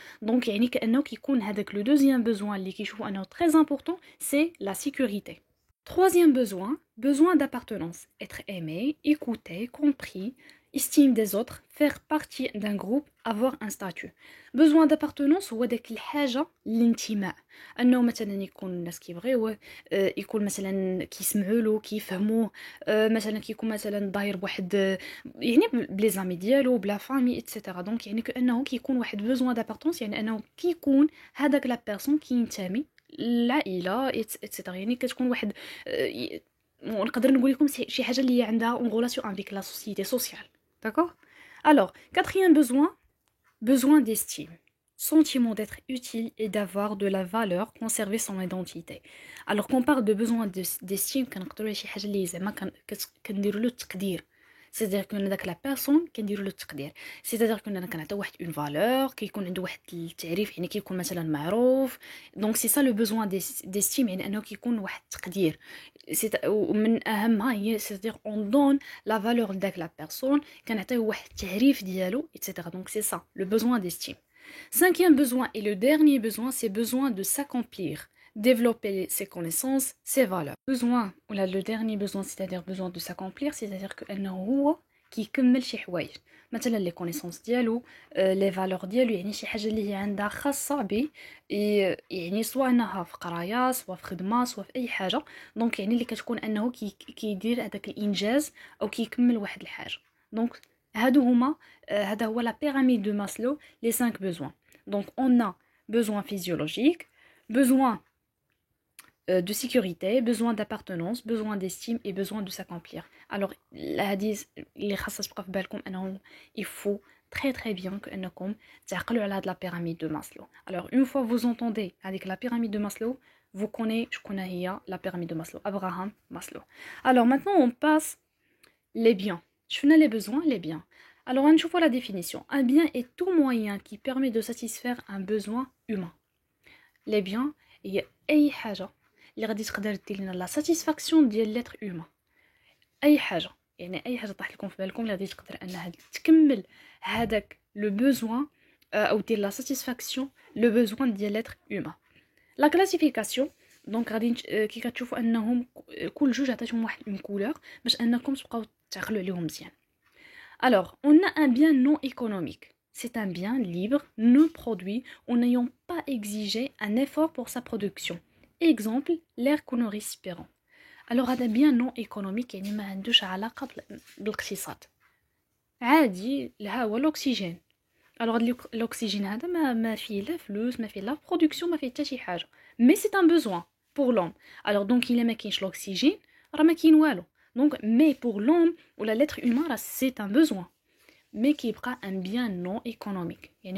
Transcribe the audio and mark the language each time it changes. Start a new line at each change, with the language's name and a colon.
Arabic: دونك يعني كانه كيكون هذاك لو دوزيام besoin اللي كيشوفوا انه
French: très important c'est la sécurité. troisième besoin d'appartenance, être aimé, écouté, compris, estime des autres, faire partie d'un groupe, avoir un statut.
Arabic: besoin d'appartenance هو داك الحاجه الانتماء انه مثلا يكون الناس كيبغيوه يكون مثلا كيسمعوا له كيفهموه مثلا كيكون مثلا داير بواحد يعني بلي زامي ديالو بلا فامي etc. دونك يعني كانه كيكون واحد besoin d'appartenance يعني انه كيكون هذاك لا بيرسون كينتمي العائله etc. يعني كتكون واحد ونقدر نقول لكم شي حاجه اللي عندها اون غولاسيون افيك لا سوسيتي سوسيال. d'accord? alors quatrième besoin d'estime.
French: sentiment d'être utile et d'avoir de la valeur, conserver son identité. Alors qu'on parle de besoin d'estime,
Arabic: كنقدروا شي حاجه اللي زعما كنديروا له التقدير.
French: C'est-à-dire que
Arabic: داك لا بيرسون كنديروا له التقدير.
French: C'est-à-dire
Arabic: كنا كنعطيو واحد اون فالور، كيكون عنده واحد التعريف، يعني كيكون مثلا معروف. دونك سي سا لو besoin d'estime، يعني انه كيكون واحد التقدير. ومن اهمها هي
French: c'est-à-dire on donne la valeur
Arabic: لداك لا بيرسون، كنعطيو واحد التعريف ديالو etc.
French: Donc c'est ça le besoin d'estime. Cinquième besoin et le dernier besoin, c'est besoin de s'accomplir, développer ses connaissances, ses valeurs. Besoin, ou là, le dernier besoin, c'est-à-dire besoin de s'accomplir, c'est-à-dire qu'
Arabic: أنه هو كيكمل شي حوايج. مثلا
French: les connaissances
Arabic: ديالو،
French: les valeurs
Arabic: ديالو، يعني شي حاجة اللي هي عندها خاصة به، يعني سواء أنها في قراية، سواء في خدمة، سواء في أي حاجة. دونك يعني اللي كتكون أنه كيدير هذاك الإنجاز أو كيكمل واحد الحاجة. دونك هادو هما هذا هو
French: la pyramide de Maslow, les 5 besoins. Donc on a besoin physiologique, besoin de sécurité, besoin d'appartenance, besoin d'estime et besoin de s'accomplir.
Arabic: Alors الحديث اللي خاصة تبقى في بالكم أنه
French: il faut très très bien
Arabic: كأنكم تعقلوا على هاد
French: la pyramide de Maslow. Alors une fois vous entendez avec la pyramide de Maslow, vous connaissez
Arabic: شكون هي
French: la pyramide de Maslow, Abraham Maslow. Alors maintenant on passe les biens.
Arabic: شفنا
French: les besoins, les biens. Alors, on voit la définition. Un bien est tout moyen qui permet de satisfaire un besoin humain. Les biens, il y a
Arabic: أي حاجة اللي غادي تقدر دير لنا
French: la satisfaction ديال l'être humain.
Arabic: أي حاجة، يعني أي حاجة طاح لكم في بالكم اللي غادي تقدر أنها تكمل هذاك le besoin أو دير
French: la satisfaction le besoin
Arabic: ديال
French: l'être humain. La classification،
Arabic: دونك غادي كي كتشوفوا أنهم كل جوج عطيتهم واحد
French: une couleur
Arabic: باش أنكم تبقاو تعقلوا عليهم مزيان.
French: Alors, on a un bien non économique. C'est un bien libre, non produit, en n'ayant pas exigé un effort pour sa production. Exemple, l'air que nous respirons.
Arabic: Alors, هذا
French: bien non économique
Arabic: يعني ما عندوش علاقة بالاقتصاد. عادي الهواء الأكسجين. Alors, l'oxygène هذا ما فيه لا فلوس، ما فيه لا production، ما فيه حتى شي حاجة.
French: Mais c'est un besoin pour l'homme. Alors, donc, il
Arabic: ما كاينش l'oxygène، راه ما كاين والو.
French: Donc, mais pour l'homme ou l'être humain, c'est un besoin. Mais qui est un bien non économique.